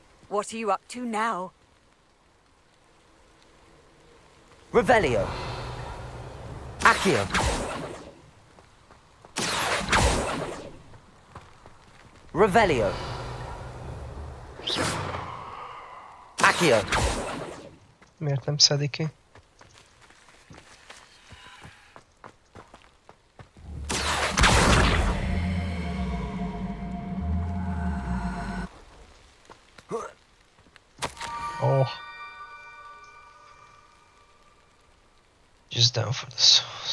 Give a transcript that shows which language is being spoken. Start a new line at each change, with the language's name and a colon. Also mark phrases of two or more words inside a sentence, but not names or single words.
English: What are you up to now? Revelio. Accio. Revelio. Accio.
Hungarian: Miért nem szedi ki?
English: Oh. Just down for this.